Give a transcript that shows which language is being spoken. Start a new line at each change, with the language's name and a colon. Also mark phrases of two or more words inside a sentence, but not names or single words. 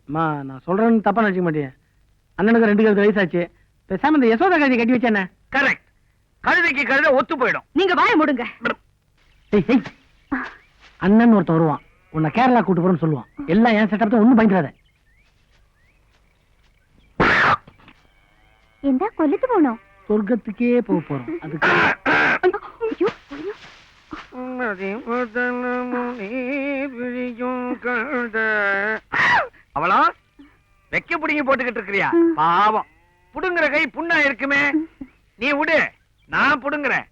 Tamil: அம்மா நான் சொல்றேன்னு தப்பா நினைக்க மாட்டேன். அண்ணனுக்கு 2 கழுத்து வயசாச்சு. பேசாம இந்த யசோதா கழுதி கட்டி வச்சேனே. கரெக்ட். கழுதைக்கு கழுதை ஒத்து போயிடும். நீங்க வாய மூடுங்க. அண்ணன் ஒருத்தன் வருவான், உன்னை கேரளா கூட்டு போறேன்னு சொல்லுவான். எல்லாம் ஏன் செட்டப் தான், ஒண்ணும் பயந்துடாத.
Malayalam: എന്താ കൊല്ലത്ത് പോണോ?
Tamil: சொர்க்கத்துக்கே போக போறோம். அதுக்கு
Malayalam: അയ്യോ, അയ്യോ.
Tamil: அவளா வெக்க புடிங்கி போட்டுக்கிட்டு இருக்கிறியா? பாவம், புடுங்குற கை புண்ணா இருக்குமே. நீ விடு, நான் புடுங்குறேன்.